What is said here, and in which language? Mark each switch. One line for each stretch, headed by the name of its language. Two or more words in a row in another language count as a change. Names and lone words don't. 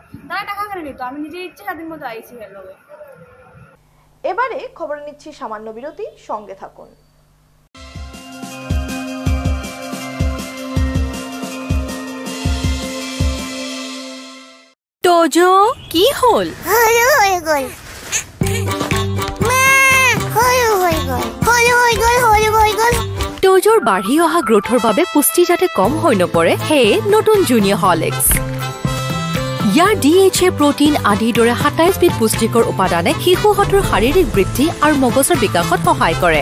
Bangla: তারা টাকা কেন নিত? আমি নিজের ইচ্ছে স্বাধীন মতো আইসি হলো। এবারে খবর নিচ্ছি সামান্য বিরতি, সঙ্গে থাকুন। তোজো কি হল?
Assamese: তোজোৰ বাঢ়ি অহা গ্ৰোথৰ বাবে পুষ্টি যাতে কম হৈ নপৰে সেয়ে নতুন জুনিয়ৰ হৰলিক্স। ইয়াৰ DHA প্ৰটিন আদিৰ দৰে 27 বিধ পুষ্টিকৰ উপাদানে শিশুহঁতৰ শাৰীৰিক বৃদ্ধি আৰু মগজৰ বিকাশত সহায় কৰে।